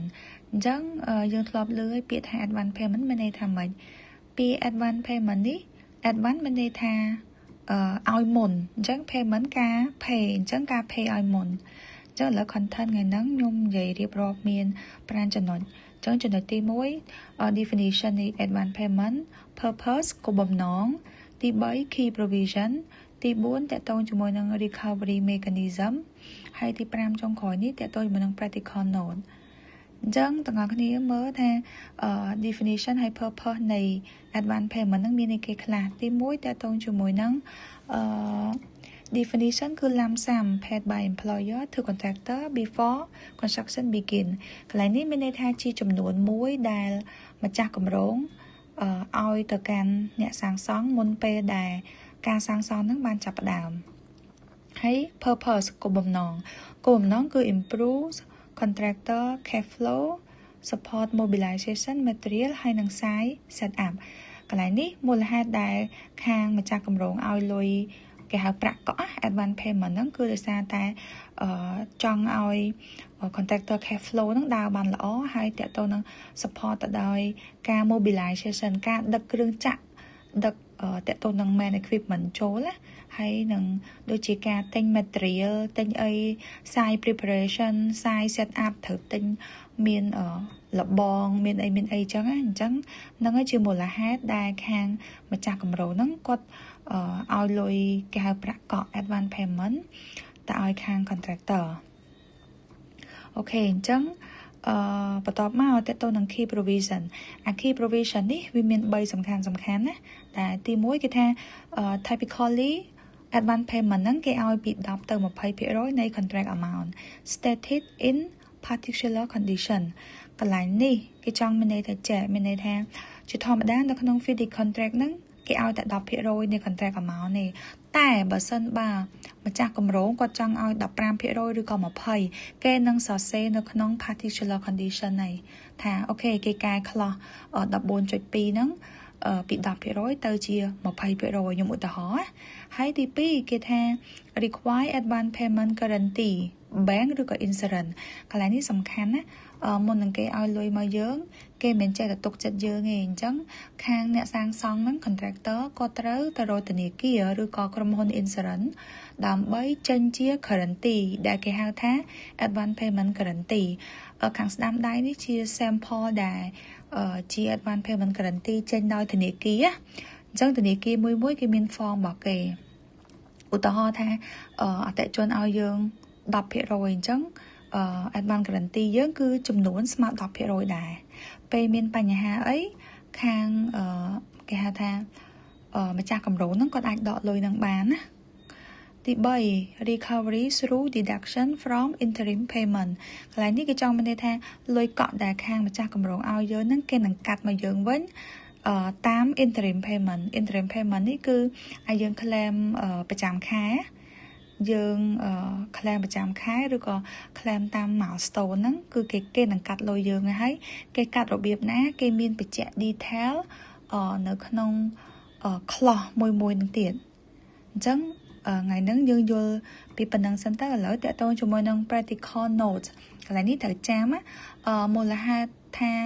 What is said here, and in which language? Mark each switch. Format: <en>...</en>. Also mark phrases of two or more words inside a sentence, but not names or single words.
<km>អញ្ចឹងយើងធ្លាប់លើពាក្យថា</km> <en>advance payment</en> <km>មានន័យថាម៉េចពាក្យ</km> <en>advance payment</en> <km>នេះ advance មានន័យថាឲ្យមុនអញ្ចឹង payment ការ pay អញ្ចឹងការ pay ឲ្យមុនអញ្ចឹងឥឡូវ content ថ្ងៃហ្នឹងខ្ញុំនិយាយរៀបរាប់មាន5ចំណុចចឹងចំណុចទី1 definition នៃ</km> <en>advance payment purpose</en> <km>គោលបំណងទី3</km> <en>key provision</en> <km>ទី4តកតងជាមួយនឹង</km> <en>recovery mechanism</en> <km>ហើយទី5ចុងក្រោយនេះតកតងជាមួយនឹង</km> <en>practical note</en> <km>អញ្ចឹងទាំងអស់គ្នាមើលថា definition ហើយ purpose នៃ</km> <en>advance payment</en> <km>ហ្នឹងមានអីគេខ្លះទី1តកតងជាមួយនឹង definition គឺ</km> <en>lump sum paid by employer to contractor before construction begin</en> <km>កន្លែងនេះមានន័យថាជាចំនួនមួយដែលម្ចាស់គម្រោងឲ្យទៅកាន់អ្នកសាងសង់មុនពេលដែលការសាងសង់ហ្នឹងបានចាប់ផ្ដើមហើយ purpose គោលបំណងគឺ</km> <en>improve contractor cash flow support mobilization material</en> <km>ហើយនិង</km> <en>site set up</en> <km>កន្លែងនេះ មូលហេតុដែលខាងម្ចាស់គម្រោងឲ្យលុយគេហៅប្រាក់កក់</km> <en>advance payment</en> <km>ហ្នឹងគឺដោយសារតែចង់ឲ្យ</km> <en>contractor cash flow</en> <km>ហ្នឹងដើរបានល្អហើយតកតទៅនឹង support ទៅដោយការ mobilization ការដឹកគ្រឿងចក្រដឹកតកតទៅនឹង main equipment ចូលណាហើយនឹងដូចជាការទិញ material ទិញអី</km> <en>site preparation site set up</en> <km>ត្រូវទិញមានលបងមានអីចឹងណាអញ្ចឹងហ្នឹងហើយជាមូលហេតុដែលខាងម្ចាស់គ ម្រោងហ្នឹងគាត់ឲ្យលុយគេហៅប្រាក់កក់</km> <en>advance payment</en> <km>ទៅឲ្យខាង contractor អូខេអញ្ចឹងបន្ទាប់មកតទៅនឹង</km> <en>key provision key provision</en> <km>នេះវាមាន3សំខាន់ណាតែទី1គឺថា</km> <en>typically advance payment</en> <km>ហ្នឹងគេឲ្យពី 10ទៅ20%នៃ</km> <en>contract amount stated in particular condition</en> <km>កន្លែងនេះគេចង់មានន័យថាមានន័យថាជាធម្មតានៅក្នុង</km> <en>FIDI contract</en> <km>ហ្នឹងគេឲ្យតែ 10% នៃ</km> <en>contract amount</en> <km>នេះតែបើសិនបើម្ចាស់គម្រោងគាត់ចង់ឲ្យ 15% ឬក៏ 20% គេនឹងសរសេរនៅក្នុង</km> <en>particular condition</en> <km>này ថាអូខេគេកែ clause 14.2 ហ្នឹងពី 10% ទៅជា 20% ខ្ញុំឧទាហរណ៍ហើយទី2គេថា</km> <en>require advance payment guarantee bank</en> <km>ឬក៏ insurance កន្លែងនេះសំខាន់ ណាមុននឹងគេឲ្យលុយមកយើងគេមិនចេះតែទុកចិត្តយើងទេអញ្ចឹងខាងអ្នកសាងសង់ហ្នឹង contractor ក៏ត្រូវទៅរកធនាគារឬក៏ក្រុមហ៊ុន insurance ដើម្បីចេញជា guarantee ដែលគេហៅថា</km> <en>advance payment guarantee</en> <km>ខាងស្ដាំដៃនេះជា sample ដែលជា</km> <en>advance payment guarantee</en> <km>ចេញដោយធនាគារអញ្ចឹងធនាគារមួយគេមាន form របស់គេឧទាហរណ៍ថាអតិថិជនឲ្យយើង 10% អញ្ចឹង</km> <en>advance guarantee</en> <km>យើងគឺចំនួនស្មើ 10% ដែរពេលមានបញ្ហាអីខាងគេហៅថាម្ចាស់គម្រោងហ្នឹងគាត់អាចដកលុយនឹងបានណាទី3</km> <en>recovery through deduction from interim payment</en> <km>កន្លែងនេះគេចង់មានន័យថាលុយកក់ដែលខាងម្ចាស់គម្រោងឲ្យយើងហ្នឹងគេនឹងកាត់មកយើងវិញតាម</km> <en>interim payment</en> <km>នេះគឺឲ្យយើង claim ប្រចាំខែយើង claim ប្រចាំខែឬក៏ claim តាម milestone ហ្នឹងគឺគេនឹងកាត់លុយយើងហើយគេកាត់របៀបណាគេមានបញ្ជាក់ detail នៅក្នុង clause មួយនឹងទៀតអញ្ចឹងថ្ងៃហ្នឹងយើងយល់ពីប៉ុណ្ណឹងសិនទៅឥឡូវតកតងជាមួយនឹង</km> <en>practical note</en> <km>កន្លែងនេះត្រូវចាំមូលហេតុថា</km>